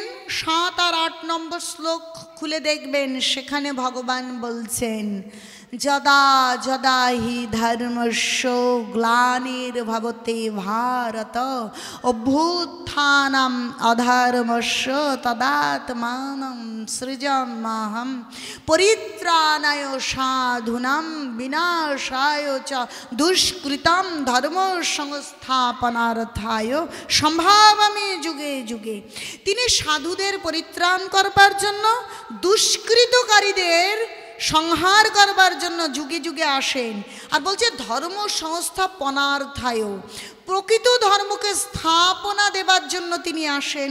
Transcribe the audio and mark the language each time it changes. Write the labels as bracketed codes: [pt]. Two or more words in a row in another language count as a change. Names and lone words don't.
[bn] 7 আর 8 নম্বর শ্লোক খুলে দেখবেন, সেখানে ভগবান বলছেন [sa] যদা যদা হি ধর্মস্য গ্লানির্ভবতি ভারত অভ্যুত্থানম অধর্মস্য তদাত্মানম সৃজাম্যহম পরিত্রাণায় সাধুনাম বিনাশায় চ দুষ্কৃতম ধর্ম সংস্থাপনার্থায় সম্ভাবামি যুগে যুগে। [bn] তিনি সাধুদের পরিত্রাণ করবার জন্য, দুষ্কৃতকারীদের সংহার করবার জন্য যুগে যুগে আসেন। আর বলছে [sa] ধর্ম সংস্থাপনার্থায়, [bn] প্রকৃত ধর্মকে স্থাপনা দেবার জন্য তিনি আসেন।